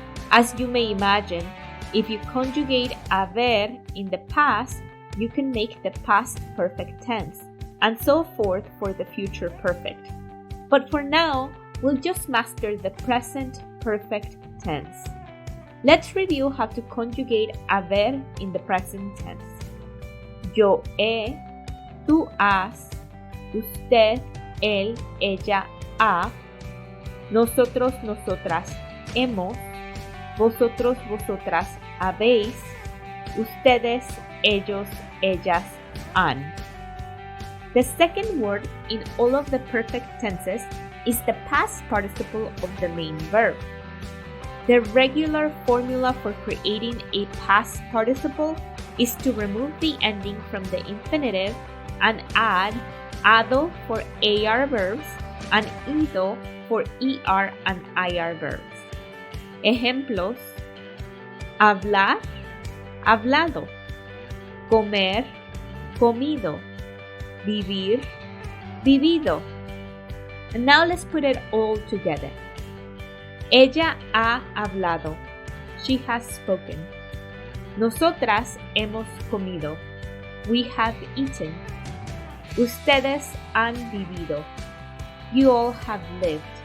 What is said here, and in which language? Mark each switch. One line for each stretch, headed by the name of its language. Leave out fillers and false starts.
English: As you may imagine, if you conjugate haber in the past, you can make the past perfect tense, and so forth for the future perfect. But for now, we'll just master the present perfect tense. Let's review how to conjugate haber in the present tense.
Spanish: Yo he, tú has, usted, él, ella, ha, nosotros, nosotras, hemos, vosotros, vosotras, habéis, ustedes, ellos, ellas, han.
English: The second word in all of the perfect tenses is the past participle of the main verb. The regular formula for creating a past participle is to remove the ending from the infinitive and add ado for AR verbs and ido for ER and IR verbs.
Spanish: Ejemplos: hablar, hablado, comer, comido, vivir, vivido.
English: And now let's put it all together.
Spanish: Ella ha hablado.
English: She has spoken.
Spanish: Nosotras hemos comido.
English: We have eaten.
Spanish: Ustedes han vivido.
English: You all have lived.